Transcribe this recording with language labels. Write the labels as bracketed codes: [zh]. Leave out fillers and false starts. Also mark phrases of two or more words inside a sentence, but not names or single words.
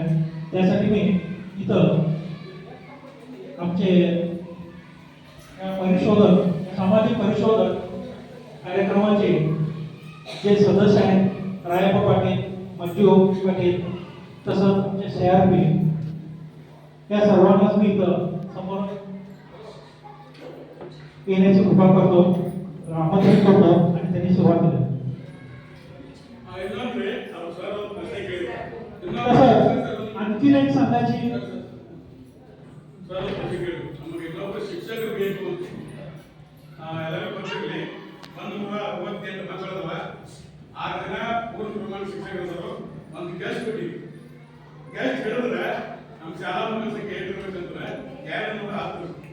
[mr] त्यासाठी मी इथं आमचे परिशोधक सामाजिक परिशोधक कार्यक्रमाचे जे सदस्य आहेत रायप्पा पाटील, मंजू पाटील तसंच आमचे CRP या सर्वांनाच मी इथं समोर येण्याची कृपा करतो, आमंत्रित करतो आणि त्यांनी सुरुवात केली. [kn] ಇನ್ನೊಂದ್ರೆ ನಾವು ಸರ್ ಒಂದು ಪ್ರಶ್ನೆ ಕೇಳಿದ್ರು. [mr] ಸಂಘाची [kn] ನಮಗೆ ಇನ್ನೊಬ್ಬರು ಶಿಕ್ಷಕರು ಬೇಕು ಅಂತ ಎಲ್ಲರೂ ಬಂದಿರಲಿ 168 ಮಕ್ಕಳದವ 6 ಜನ ಪೂರ್ಣ ಪ್ರಮಾಣ ಶಿಕ್ಷಕರು ಒಂದು ಗೆಸ್ಟ್ ಕೊಟ್ಟಿವಿ ಗೆಸ್ಟ್ ಹೇಳಿದ್ರೆ ನಮ್ಮ ಶಾಲಾ ಮಕ್ಕಳ ಸಂಖ್ಯೆ ಏನಿರ್ಬೇಕಂದ್ರೆ 210